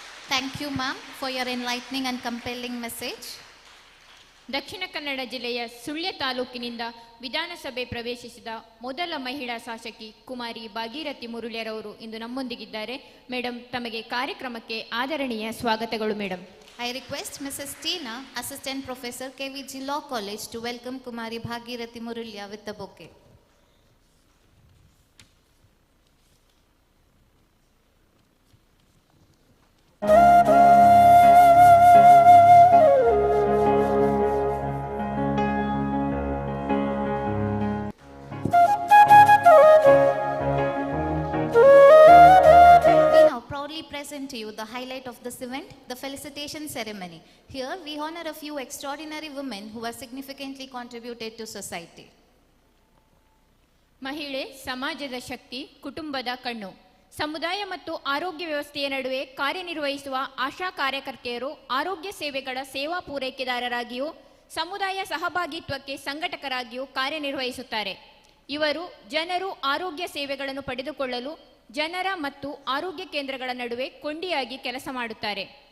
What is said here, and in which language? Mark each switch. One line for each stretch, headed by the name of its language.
English: Thank you, ma'am, for your enlightening and compelling message.
Kannada: Dakshina Kannada ಜಿಲ್ಲೆಯ ಸುಳ್ಯ ತಾಲೂಕಿನಿಂದ ವಿಧಾನಸಭೆ ಪ್ರವೇಶಿಸಿದ ಮೊದಲ ಮಹಿಳಾ ಶಾಸಕಿ ಕುಮಾರಿ ಭಾಗೀರಥಿ ಮುರುಳ್ಯರವರು ಇಂದು ನಮ್ಮೊಂದಿಗಿದ್ದಾರೆ. ಮೇಡಮ್, ತಮಗೆ ಕಾರ್ಯಕ್ರಮಕ್ಕೆ ಆದರಣೀಯ ಸ್ವಾಗತಗಳು. Madam,
English: I request Mrs. Tina, Assistant Professor, K.V.G Law College, to welcome Kumari Bhagirathi Murulya with the bouquet. Present to you the highlight of this event, the felicitation ceremony. Here we honor a few extraordinary women who have significantly contributed to society.
Kannada: ಮಹಿಳೆ ಸಮಾಜದ ಶಕ್ತಿ, ಕುಟುಂಬದ ಕಣ್ಣು. ಸಮುದಾಯ ಮತ್ತು ಆರೋಗ್ಯ ವ್ಯವಸ್ಥೆಯ ನಡುವೆ ಕಾರ್ಯನಿರ್ವಹಿಸುವ ಆಶಾ ಕಾರ್ಯಕರ್ತೆಯರು ಆರೋಗ್ಯ ಸೇವೆಗಳ ಸೇವಾ ಪೂರೈಕೆದಾರರಾಗಿಯೂ ಸಮುದಾಯ ಸಹಭಾಗಿತ್ವಕ್ಕೆ ಸಂಘಟಕರಾಗಿಯೂ ಕಾರ್ಯನಿರ್ವಹಿಸುತ್ತಾರೆ. ಇವರು ಜನರು ಆರೋಗ್ಯ ಸೇವೆಗಳನ್ನು ಪಡೆದುಕೊಳ್ಳಲು ಜನರ ಮತ್ತು ಆರೋಗ್ಯ ಕೇಂದ್ರಗಳ ನಡುವೆ ಕೊಂಡಿಯಾಗಿ ಕೆಲಸ ಮಾಡುತ್ತಾರೆ.